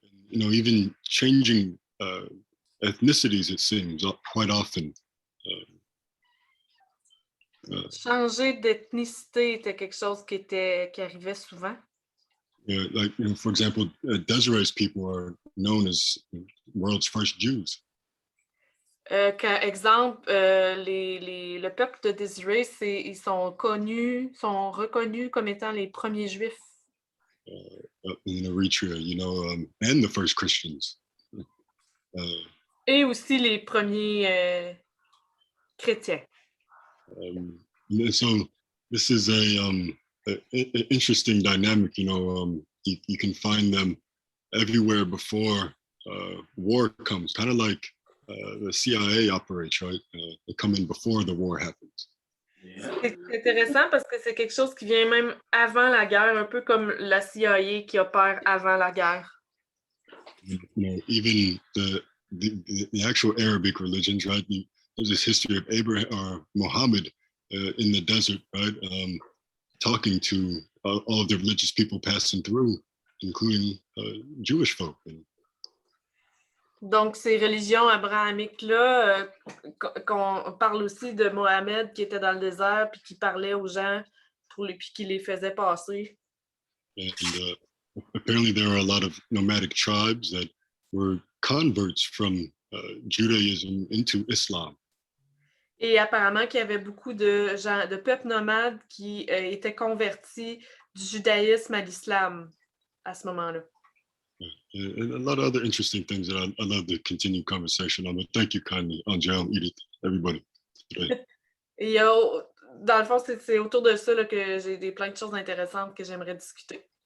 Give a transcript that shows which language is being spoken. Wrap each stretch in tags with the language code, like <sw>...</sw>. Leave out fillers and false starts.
<en>Even changing ethnicities, it seems, quite often.</en> <fr>Changer d'ethnicité était quelque chose qui arrivait souvent.</fr> <en>Like, for example, Desiree's people are known as world's first Jews.</en> <fr>Exemple, le peuple de Désiré, ils sont reconnus comme étant les premiers Juifs.</fr> <en>In Eritrea, and the first Christians.</en> <fr>Et aussi les premiers chrétiens.</fr> <en>So this is a interesting dynamic. You can find them everywhere before war comes, kind of like the CIA operates, right? They come in before the war happens.</en> <fr>C'est intéressant parce que c'est quelque chose qui vient même avant la guerre, un peu comme la CIA qui opère avant la guerre.</fr> <en>Even the actual Arabic religions, right? There's this history of Abraham or Muhammad in the desert, right? Talking to all of the religious people passing through, including Jewish folk.</en> <fr>Donc, ces religions abrahamiques-là, qu'on parle aussi de Mohammed qui était dans le désert puis qui parlait aux gens puis qui les faisait passer.</fr> <en>And apparently there are a lot of nomadic tribes that were converts from Judaism into Islam.</en> <fr>Et apparemment qu'il y avait beaucoup de peuples nomades qui étaient convertis du judaïsme à l'islam à ce moment-là.</fr> <en>And a lot of other interesting things that I love to continue conversation on. But thank you kindly, Angel, Edith, everybody. Today.</en> <fr>Et dans le fond, c'est autour de ça là, que j'ai plein de choses intéressantes que j'aimerais discuter.</fr>